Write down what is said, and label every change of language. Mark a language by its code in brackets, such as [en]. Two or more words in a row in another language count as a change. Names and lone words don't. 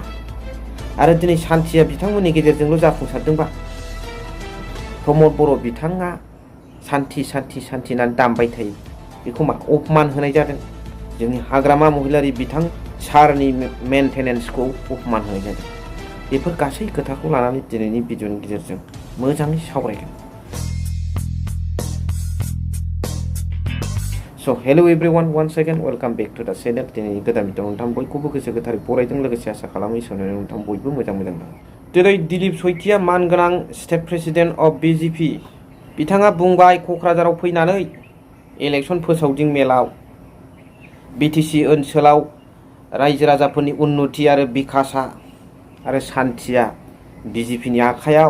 [brx] आरो दिनै शान्तिया बिथांमोननि गेजेरजोंल' जाफुंसारदोंबा प्रमद बर' बिथाङा शान्ति होननानै दामबाय थायो बेखौ मा अपमान होनाय जादों? जोंनि हाग्रामा महिलारि बिथां सारनि मेन्टेनेन्सखौ अपमान होनाय जादों। बेफोर गासै खोथाखौ लानानै दिनैनि भिडिअनि गेजेरजों मोजाङै सावरायगोन। [en] So hello everyone, once again welcome back to the channel। [brx] दिनैनि गोदान भिडिअ नोंथां बयखौबो गोसो गोथारै बरायदों, लोगोसे आसा खालामो इसोरनि नोंथां बयबो मोजां दं। दिनै दिलीप साykya मानगोनां [en] state president of BJP [brx] बिथाङा बुंबाय क'क्राझाराव फैनानै इलेक्सन फोसावदिं मेलाव BTC ओनसोलाव रायजो राजाफोरनि उन्नति आरो बिकासआ आरो शान्तिया BJPनि आखायाव।